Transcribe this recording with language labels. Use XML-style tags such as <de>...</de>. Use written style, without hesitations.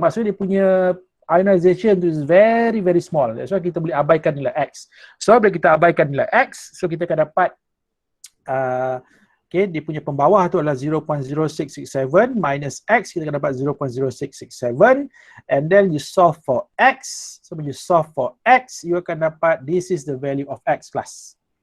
<ms>Maksudnya dia punya</ms> <en>ionization is very very small. That's why</en> <ms>kita boleh abaikan nilai X. So bila kita abaikan nilai X, so kita akan dapat okay, dia punya pembawah tu adalah 0.0667 minus X, kita akan dapat 0.0667,</ms> <en>and then you solve for X. So when you solve for X, you</en> <ms>akan dapat,</ms> <en>this is the value of X class.</en>